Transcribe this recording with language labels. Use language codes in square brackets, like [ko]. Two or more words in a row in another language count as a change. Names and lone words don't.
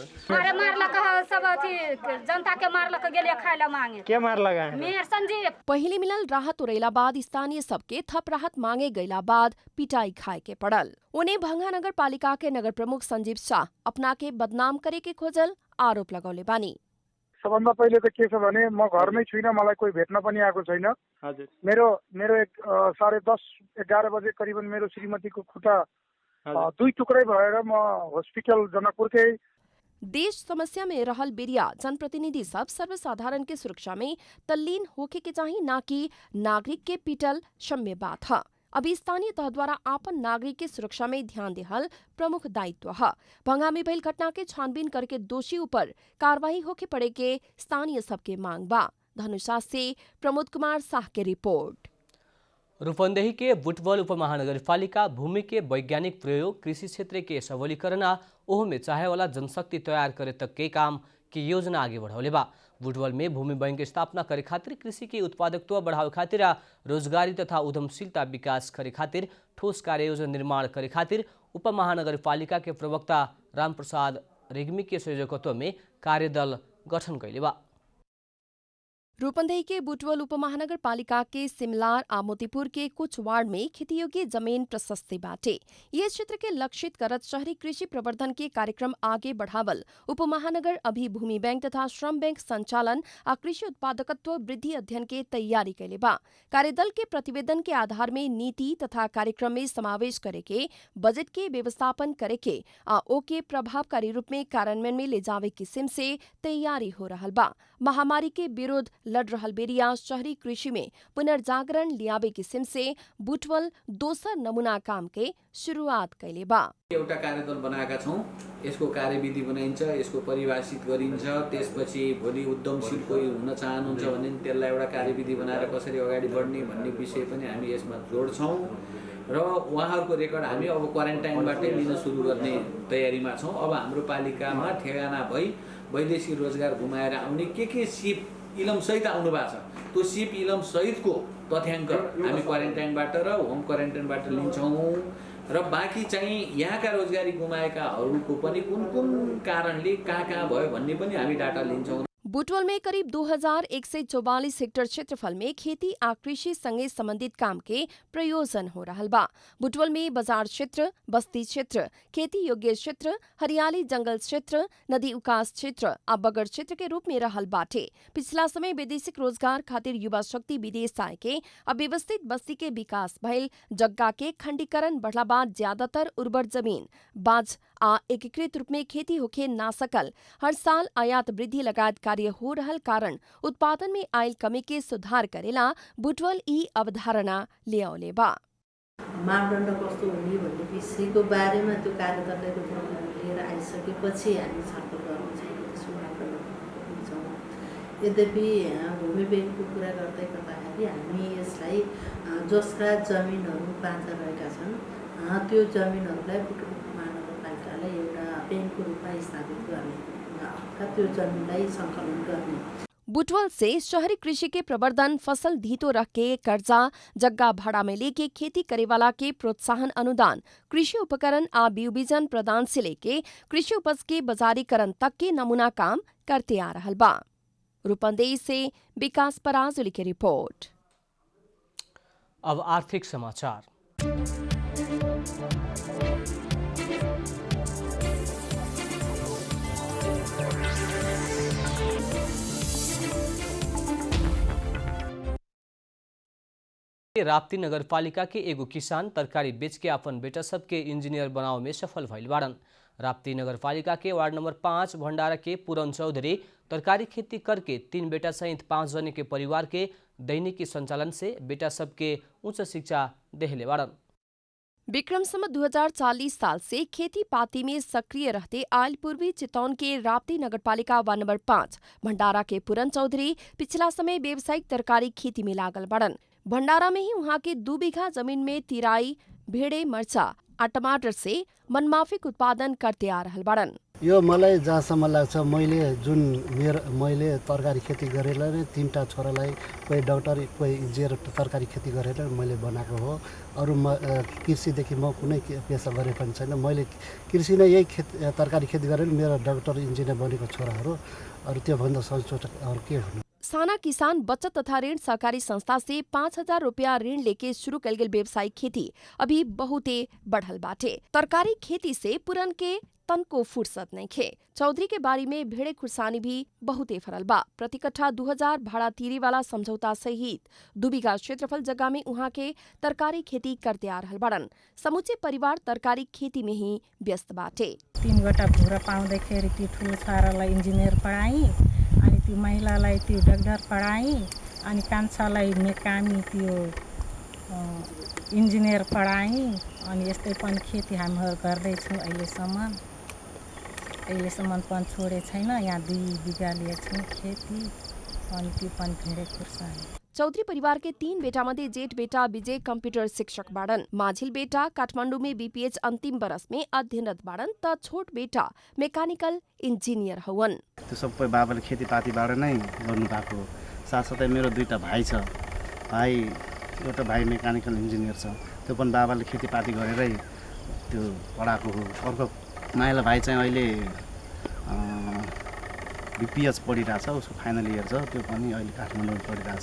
[bho] मारलक सब अथी जनता के मारलक गेले खाइला मांगे। के मार लगा मेयर संजीव। पहले मिलल राहत उड़ैला बाद स्थानीय सबके थप राहत मांगे गईला बाद पिटाई खाए के पड़ल। उन्हें भंगहा नगर पालिका के नगर प्रमुख संजीव शाह अपना के बदनाम करे के खोजल आरोप लगौले बानी। [ne] सबभन्दा पहिले त के छ भने म घरमै छुइनँ, मलाई कोही भेट्न पनि आएको छैन। हजुर मेरो 10:30-11 बजे करिबन मेरो श्रीमतीको खुट्टा 2 टुक्रै भएर म हस्पिटल जनकपुरकै। [bho] देश समस्या में रहल बेरिया जनप्रतिनिधि सब सर्वसाधारण के सुरक्षा में तल्लीन होके के चाहिए, ना कि नागरिक के पीटल क्षम्य बात है। अभी स्थानीय तह द्वारा आपन नागरिक के सुरक्षा में ध्यान देहल प्रमुख दायित्व है। भंगा में भइल घटना के छानबीन करके दोषी ऊपर कार्रवाई होके पड़े के स्थानीय सबके मांग बा। धनुषा से प्रमोद कुमार शाह के रिपोर्ट। रूपन्देही के बुटवल उपमहानगरपालिका भूमि के वैज्ञानिक प्रयोग, कृषि क्षेत्र के सबलीकरण आ ओह में चाहे वाला जनशक्ति तैयार करे तक के काम की योजना आगे बढ़ौले बा। बुटवल में भूमि बैंक स्थापना करे खातिर, कृषि के उत्पादकत्व बढ़ावे खातिर आ रोजगारी तथा उद्यमशीलता विकास करे खातिर ठोस कार्य योजना निर्माण करे खातिर उपमहानगरपालिका के प्रवक्ता रामप्रसाद रेग्मी के संयोजकत्व में कार्यदल गठन कैले बा। रूपन्देही के बुटवल उपमहानगरपालिका के सिमलार आ मोतीपुर के कुछ वार्ड में खेती योग्य जमीन प्रशस्ति बाटे। ये क्षेत्र के लक्षित करत शहरी कृषि प्रवर्धन के कार्यक्रम आगे बढ़ावल उपमहानगर अभी भूमि बैंक तथा श्रम बैंक संचालन आ कृषि उत्पादकत्व वृद्धि अध्ययन के तैयारी कैले बा। कार्यदल के प्रतिवेदन के आधार में नीति तथा कार्यक्रम में समावेश करे के, बजट के व्यवस्थापन करे के आ ओके प्रभावकारी रूप में कार्यान्वयन में ले जावे किस्म से तैयारी हो रहल बा। महामारी के विरोध लड़ रहल बेरिया शहरी कृषि में पुनर्जागरण लियाबे किस्म से बुटवल दोसर नमूना काम के शुरुआत कैले बा। [ne] एउटा कार्यदल बनाएका छौं, यसको कार्यविधि बनाइन्छ, यसको परिभाषित गरिन्छ, त्यसपछि भोलि उद्यमशील कोही हुन चाहनुहुन्छ भने त्यसलाई एउटा कार्यविधि बनाएर कसरी अगाडि बढ्ने भन्ने विषय पनि हामी यसमा जोड्छौं र उहाँहरूको रेकर्ड हामी अब क्वारेन्टाइनबाटै लिन सुरु गर्ने तयारीमा छौं। अब हाम्रो पालिकामा ठेगाना भई वैदेशिक रोजगार गुमाएर आउने के सिप इलम सहित आउनु भएको छ, त्यो सिप इलम सहितको तथ्याङ्क हामी क्वारेन्टाइनबाट र होम क्वारेन्टाइनबाट लिन्छौँ र बाँकी चाहिँ यहाँका रोजगारी गुमाएकाहरूको पनि कुन कुन कारणले कहाँ भयो भन्ने पनि हामी डाटा लिन्छौँ। [bho] बुटवल में करीब 2144 हेक्टेयर क्षेत्रफल में खेती आ कृषि संगे संबंधित काम के प्रयोजन हो रहल बा। बुटवल में बाजार क्षेत्र, बस्ती क्षेत्र, खेती योग्य क्षेत्र, हरियाली जंगल क्षेत्र, नदी उकास क्षेत्र आ बगर क्षेत्र के रूप में रहल बाटे। पिछला समय वैदेशिक रोजगार खातिर युवा शक्ति विदेश आए के अव्यवस्थित बस्ती के विकास भइल, जग्गा के खंडीकरण बढ़ला बाद ज्यादातर उर्वर जमीन बाज आ एकीकृत रूप में खेती होके ना सकल, हर साल आयात वृद्धि लगायत कार्य हो रहल कारण उत्पादन में आयल कमी के सुधार करेला बुटवल ई अवधारणा ल्याउने बा। [ne] मापदण्ड कस्तो हुने भन्ने विषयको बारेमा त्यो कार्यदलले रूपमा लिएर आइसकेपछि हामी छलफल गर्न त्यसको मापदण्ड दिन्छौँ। यद्यपि भूमि बैंकको कुरा गर्दै गर्दाखेरि हामी यसलाई जसका जमिनहरू बाँझा रहेका छन् त्यो जमिनहरूलाई बुटवल महानगरपालिकाले एउटा बैंकको रूपमा स्थापित गर्ने, त्यो जमिनलाई सङ्कलन गर्ने। [bho] बुटवल से शहरी कृषि के प्रवर्धन, फसल धीतो रख के कर्जा, जग्गा भाड़ा में लेके खेती करे वाला के प्रोत्साहन अनुदान, कृषि उपकरण आ बीज बीजन प्रदान से लेके कृषि उपज के बाजारीकरण तक के नमूना काम करते आ रहल बा। रूपन्देही से विकास पराजुली की रिपोर्ट। अब आर्थिक समाचार। राप्ती नगरपालिका के एगो किसान तरकारी बेच के अपन बेटा सबके इंजीनियर बनावे में सफल भइल बाड़न। राप्ती नगरपालिका के वार्ड नंबर 5 भंडारा के पूरन चौधरी तरकारी खेती करके 3 बेटा सहित 5 जने के परिवार के दैनिकी संचालन से बेटा सबके उच्च शिक्षा देहले बाड़न। विक्रम संवत 2040 साल से खेती पाती में सक्रिय रहते आयल पूर्वी चितौन के राप्ती नगरपालिका वार्ड नंबर 5 भंडारा के पूरन चौधरी पिछला समय व्यावसायिक तरकारी खेती में लागल बाड़न। भंडारा में ही वहाँ के 2 बीघा जमीन में तिराई, भेड़े, मर्चा आ टमाटर से मनमाफिक उत्पादन करते आ रहल बाड़न। [ne] यो मलाई जहाँसम्म लाग्छ मैले तरकारी खेती गरेर नै 3टा छोरालाई कोही डाक्टर कोही इन्जिनियर तरकारी खेती गरेर मैले बनाएको हो। अरू कृषिदेखि म कुनै पेसा गरे पनि छैन। मैले कृषि नै यही तरकारी खेती गरेर मेरो [en] doctor engineer [ne] बनेको छोराहरू, अरू त्योभन्दा संशोधक अरू के हुनु। [bho] साना किसान बचत तथा ऋण सहकारी संस्था से 5,000 रुपया ऋण लेके शुरू कल गेल व्यवसायिक खेती अभी बहुते बढ़ल बाटे। तरकारी खेती से पुरन के तन को फुर्सत नहीं खे। चौधरी के बारी में भेड़े खुरसानी भी बहुते फरल बा। प्रति कट्ठा 2000 भाड़ा तीरी वाला समझौता सहित 2 बीघा क्षेत्रफल जगह में उहाँ के तरकारी खेती करते आ रहल बाड़न। समूचे परिवार तरकारी खेती में ही व्यस्त बाटे। [ne] 3 वटा भूरा पाउँदाखेरि त्यो ठुलो छोरालाई इन्जिनियर पढाई, अनि त्यो महिलालाई त्यो डाक्टर पढाई, अनि कान्छालाई मेकामी त्यो इन्जिनियर पढाई। अनि यस्तै पनि खेती हामीहरू गर्दैछौँ अहिलेसम्म पनि छोडे छैन। यहाँ 2 बिघा लिएछौँ खेती, अनि त्यो पनि भेडे खुर्सानी। [bho] चौधरी परिवार के 3 बेटा मध्ये जेठ बेटा विजय कंप्यूटर शिक्षक बाड़न, माझिल बेटा काठमाडौँ में बीपीएच अंतिम बरस में अध्ययनरत बाड़न त छोट बेटा [en] mechanical engineer [bho] हवन। [ne] त्यो सबै बाबाले खेतीपातीबाट नै गर्नु भएको हो। साथसाथै मेरो 2टा भाइ छ। एउटा भाइ [en] mechanical engineer [ne] छ, त्यो पनि बाबाले खेतीपाती गरेरै त्यो पढाएको हो। अर्को माइला भाइ चाहिँ अहिले बीपीएच पढिरहेछ, उसको [en] final year [ne] छ, त्यो पनि अहिले काठमाडौँमा पढिरहेछ।